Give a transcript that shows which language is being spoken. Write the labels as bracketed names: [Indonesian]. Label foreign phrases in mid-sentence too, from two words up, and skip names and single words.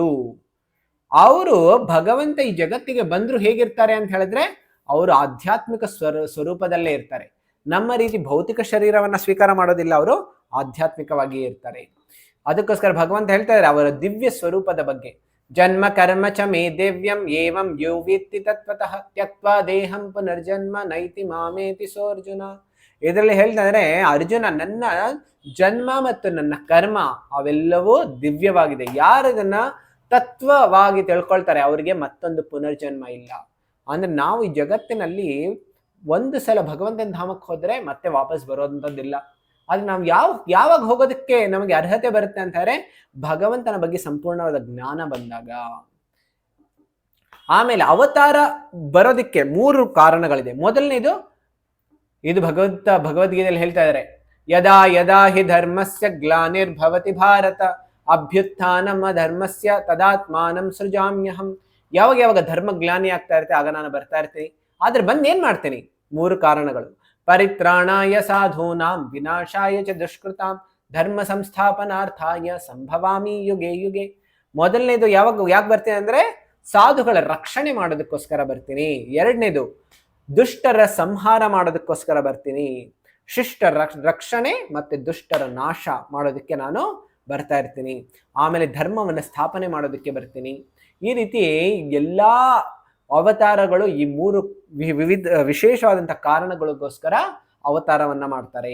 [Kannada] ಅವರು ಭಗವಂತ ಈ ಜಗತ್ತಿಗೆ ಬಂದ್ರು ಹೇಗಿರ್ತಾರೆ ಅಂತ ಹೇಳಿದ್ರೆ ಅವರು ಆಧ್ಯಾತ್ಮಿಕ ಸ್ವರೂಪದಲ್ಲೇ ಇರ್ತಾರೆ. ನಮ್ಮ ರೀತಿ ಭೌತಿಕ ಶರೀರವನ್ನ ಸ್ವೀಕಾರ ಮಾಡೋದಿಲ್ಲ, ಅವರು ಆಧ್ಯಾತ್ಮಿಕವಾಗಿ ಇರ್ತಾರೆ. ಅದಕ್ಕೋಸ್ಕರ ಭಗವಂತ ಹೇಳ್ತಾ ಇದ್ದಾರೆ ಅವರ ದಿವ್ಯ ಸ್ವರೂಪದ ಬಗ್ಗೆ. [Sanskrit] ಜನ್ಮ ಕರ್ಮ ಚ ಮೇ ದಿವ್ಯಂ ಏವಂ ಯೋ ವೇತ್ತಿ ತತ್ವತಃ ತ್ಯಕ್ತ್ವಾ ದೇಹಂ ಪುನರ್ಜನ್ಮ ನೈತಿ ಮಾಮೇತಿ ಸೋರ್ಜುನ. [Kannada] ಇದರಲ್ಲಿ ಹೇಳ್ತಾ ಇದ್ರೆ ಅರ್ಜುನ, ನನ್ನ ಜನ್ಮ ಮತ್ತು ನನ್ನ ಕರ್ಮ ಅವೆಲ್ಲವೂ ದಿವ್ಯವಾಗಿದೆ. ಯಾರು ಇದನ್ನ ತತ್ವವಾಗಿ ತಿಳ್ಕೊಳ್ತಾರೆ ಅವರಿಗೆ ಮತ್ತೊಂದು ಪುನರ್ಜನ್ಮ ಇಲ್ಲ. ಅಂದ್ರೆ ನಾವು ಈ ಜಗತ್ತಿನಲ್ಲಿ ಒಂದು ಸಲ ಭಗವಂತನ ಧಾಮಕ್ಕೆ ಹೋದ್ರೆ ಮತ್ತೆ ವಾಪಸ್ ಬರೋದಂಥದ್ದಿಲ್ಲ. ಆದ್ರೆ ನಾವು ಯಾವಾಗ ಹೋಗೋದಕ್ಕೆ ನಮಗೆ ಅರ್ಹತೆ ಬರುತ್ತೆ ಅಂತ ಹೇಳಿದ್ರೆ ಭಗವಂತನ ಬಗ್ಗೆ ಸಂಪೂರ್ಣವಾದ ಜ್ಞಾನ ಬಂದಾಗ. ಆಮೇಲೆ ಅವತಾರ ಬರೋದಕ್ಕೆ 3 ಕಾರಣಗಳಿದೆ. ಮೊದಲನೇದು, ಇದು ಭಗವದ್ಗೀತೆಯಲ್ಲಿ ಹೇಳ್ತಾ ಇದ್ದಾರೆ, [Sanskrit] ಯದಾ ಯದಾ ಹಿ ಧರ್ಮಸ್ಯ ಗ್ಲಾನಿರ್ಭವತಿ ಭಾರತ ಅಭ್ಯುತ್ಥಾನಂ ಧರ್ಮಸ್ಯ ತದಾತ್ಮಾನಂ ಸೃಜಾಮ್ಯಹಂ. [Kannada] ಯಾವಾಗ ಧರ್ಮ ಗ್ಲಾನಿ ಆಗ್ತಾ ಇರುತ್ತೆ ಆಗ ನಾನು ಬರ್ತಾ ಇರ್ತೀನಿ. ಆದ್ರೆ ಬಂದ್ ಏನ್ ಮಾಡ್ತೀನಿ? 3 ಕಾರಣಗಳು. [Sanskrit] ಪರಿತ್ರಾಣಾಯ ಸಾಧೂನಾಂ ವಿನಾಶಾಯ ಚ ದುಷ್ಕೃತಾಂ ಧರ್ಮ ಸಂಸ್ಥಾಪನಾರ್ಥಾಯ ಸಂಭವಾಮಿ ಯುಗೆ ಯುಗೆ. [Kannada] ಮೊದಲನೇದು ಯಾಕೆ ಬರ್ತೀನಿ ಅಂದ್ರೆ ಸಾಧುಗಳ ರಕ್ಷಣೆ ಮಾಡೋದಕ್ಕೋಸ್ಕರ ಬರ್ತೀನಿ. ಎರಡನೇದು, ದುಷ್ಟರ ಸಂಹಾರ ಮಾಡೋದಕ್ಕೋಸ್ಕರ ಬರ್ತೀನಿ. ಶಿಷ್ಟರ ರಕ್ಷಣೆ ಮತ್ತೆ ದುಷ್ಟರ ನಾಶ ಮಾಡೋದಕ್ಕೆ ನಾನು ಬರ್ತಾ ಇರ್ತೀನಿ. ಆಮೇಲೆ ಧರ್ಮವನ್ನು ಸ್ಥಾಪನೆ ಮಾಡೋದಕ್ಕೆ ಬರ್ತೀನಿ. ಈ ರೀತಿ ಎಲ್ಲಾ ಅವತಾರಗಳು ಈ 3 ವಿಶೇಷವಾದಂತಹ ಕಾರಣಗಳಿಗೋಸ್ಕರ ಅವತಾರವನ್ನ ಮಾಡ್ತಾರೆ.